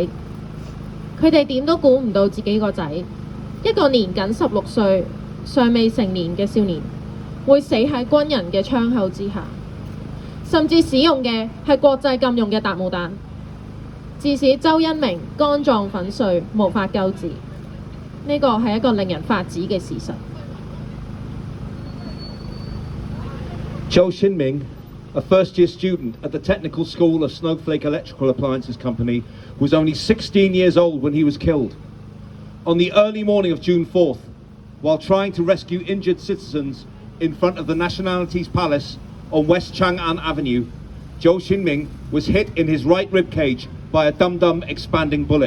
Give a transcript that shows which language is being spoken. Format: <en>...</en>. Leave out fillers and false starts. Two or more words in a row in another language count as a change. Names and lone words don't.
<yue>佢哋點都估唔到自己個仔，一個年僅16歲、尚未成年嘅少年，會死喺軍人嘅槍口之下，甚至使用嘅係國際禁用嘅達姆彈，致使周恩明肝臟粉碎，無法救治。呢個係一個令人發指嘅事實。</yue> <en>Zhou Xinming, a first-year student at the Technical School of Snowflake Electrical Appliances Company, was only 16 years old when he was killed. On the early morning of June 4th, while trying to rescue injured citizens in front of the Nationalities Palace on West Chang'an Avenue, Zhou Xinming was hit in his right rib cage by a dum-dum expanding bullet.</en>